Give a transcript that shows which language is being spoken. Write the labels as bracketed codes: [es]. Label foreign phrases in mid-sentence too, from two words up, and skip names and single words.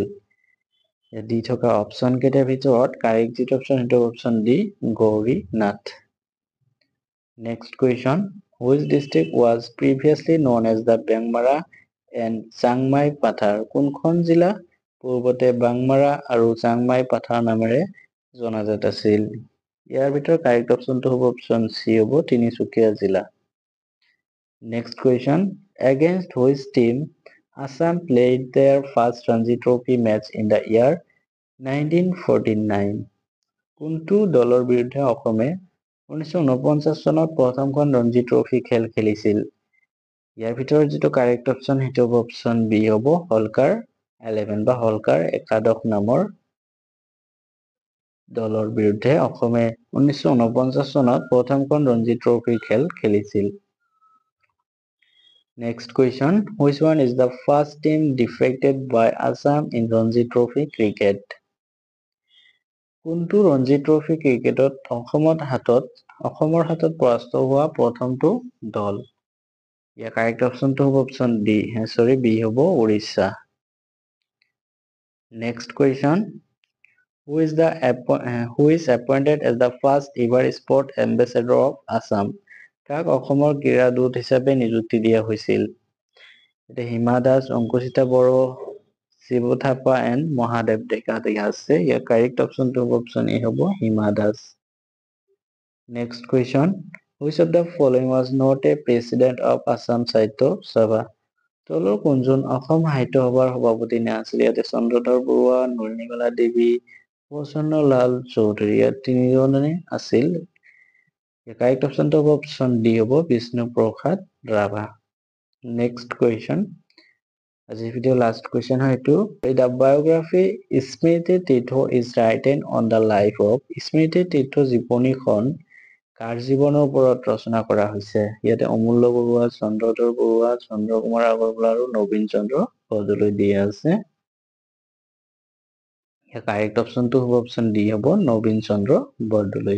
[as] দি থকা অপশ্যন কেইটাৰ ভিতৰত কাৰেক্ট যিটো অপশ্যন সেইটো [en] option D [as] গৌৰীনাথ। [en] Next question, which district was previously known as the বেংমাৰা and চাংমাই পাথাৰ? [as] কোনখন জিলা পূৰ্বতে বাংমাৰা আৰু চাংমাই পাথাৰ নামেৰে জনাজাত আছিল? ইয়াৰ ভিতৰত [en] correct optionটো [as] হ'ব [en] option C [as] হ'ব তিনিচুকীয়া জিলা। [en] Next question, against which team Assam played their first Ranji Trophy match in the year 1949? [as] কোনটো দলৰ বিৰুদ্ধে অসমে 1949 চনত প্ৰথমখন ৰঞ্জী ট্ৰফী খেল খেলিছিল? ইয়াৰ ভিতৰত যিটো [en] correct option [as] সেইটো হ'ব [en] option B [as] হ'ব হলকাৰ 11 বা হলকাৰ একাদশ নামৰ দলৰ বিৰুদ্ধে অসমে 1949 চনত প্ৰথমখন ৰঞ্জী ট্ৰফী খেল খেলিছিল। [en] Next question, which one is the first team defeated by Assam in Ranji Trophy cricket? [as] কোনটো ৰঞ্জী ট্ৰফী ক্ৰিকেটত অসমৰ হাতত পৰাস্ত হোৱা প্ৰথমটো দল? ইয়াৰ [en] correct optionটো [as] হ'ব [en] option B [as] হ'ব উৰিষ্যা। [en] Next question, who is appointed as the first ever sport ambassador of Assam? [as] কাক অসমৰ ক্ৰীড়া দূত হিচাপে নিযুক্তি দিয়া হৈছিল? হিমা দাস, অংকুচিতা বড়ো, শিৱ থাপা এণ্ড মহাদেৱ ডেকা আছে। ইয়াৰ [en] correct optionটো [as] হ'ব [en] option A [as] হ'ব হিমা দাস। [en] Next question, which of the following was not a president of Assam সাহিত্য সভা? [as] তলৰ কোনজন অসম সাহিত্য সভাৰ সভাপতি নাছিল? ইয়াতে চন্দ্ৰধৰ বৰুৱা, নলিনীবালা দেৱী, প্ৰসন্নলাল চৌধুৰী, ইয়াত তিনিজনে আছিল। [en] correct optionটো [as] হ'ব [en] option D [as] হ'ব বিষ্ণুপ্ৰসাদ ৰাভা। [en] Next question, [as] আজিৰ ভিডিঅ [en] last question [as] হয় এইটো, [en] the biography [as] স্মৃতি তীৰ্থ is written on the life of স্মৃতি তীৰ্থ জীৱনীখন কাৰ জীৱনৰ ওপৰত ৰচনা কৰা হৈছে? ইয়াতে অমূল্য বৰুৱা, চন্দ্ৰধৰ বৰুৱা, চন্দ্ৰকুমাৰ আগৰৱালা আৰু নবীন চন্দ্ৰ বৰদলৈ দিয়া আছে। [en] correct optionটো [as] হ'ব [en] option D [as] হ'ব নবীন চন্দ্ৰ বৰদলৈ।